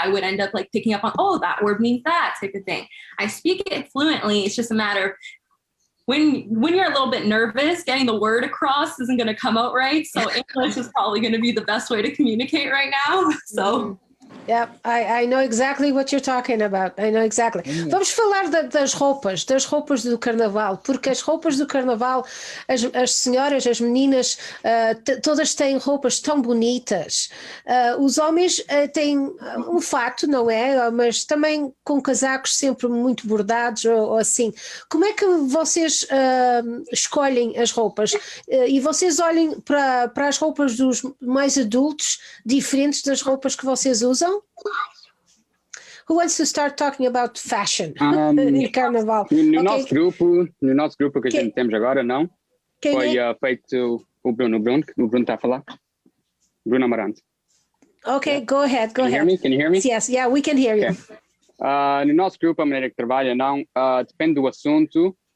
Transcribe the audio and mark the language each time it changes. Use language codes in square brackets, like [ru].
[en] I would end up like picking up on, oh, that word means that type of thing. I speak it fluently. It's just a matter of when you're a little bit nervous, getting the word across isn't going to come out right. So English is probably going to be the best way to communicate right now. So. Yeah, I know exactly what you're talking about. I know exactly. [pt] Vamos falar das roupas do Carnaval, porque as roupas do Carnaval, as senhoras, as meninas, todas têm roupas tão bonitas. Os homens têm um fato, não é? Mas também com casacos sempre muito bordados ou assim. Como é que vocês escolhem as roupas? E vocês olhem para as roupas dos mais adultos, diferentes das roupas que vocês usam? [en] Who wants to start talking about fashion in Carnaval? [pt] No nosso grupo que a gente temos agora, não. Foi feito o Bruno está a falar. Bruno Amarante. [en] Okay, go ahead. Can you hear me? Yes, yeah, we can hear you. [pt] No nosso grupo, a maneira que trabalha, não, depende do assunto.